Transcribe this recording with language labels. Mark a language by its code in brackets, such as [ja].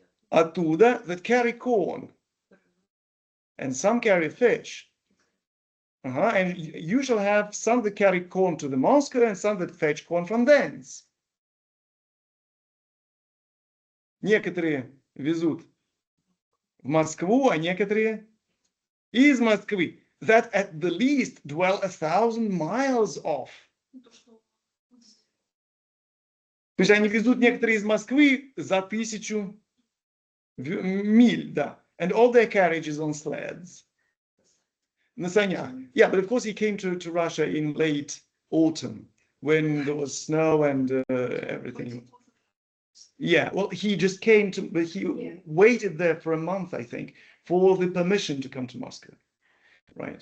[ru] Оттуда, [en] that carry corn. And some carry fish. And you shall have some that carry corn to the Moscow and some that fetch corn from thence. [ru] Некоторые везут в Москву, а некоторые из Москвы. [en] That at the least dwell 1,000 miles off. [ru] То есть они везут некоторые из Москвы за 1000 миль, да. [en] And all their carriage is on sleds. [ru] На санях. [en] Yeah, but of course he came to Russia in late autumn when there was snow and everything. Yeah, well, he just came to, but he waited there for a month, I think, for the permission to come to Moscow. Right?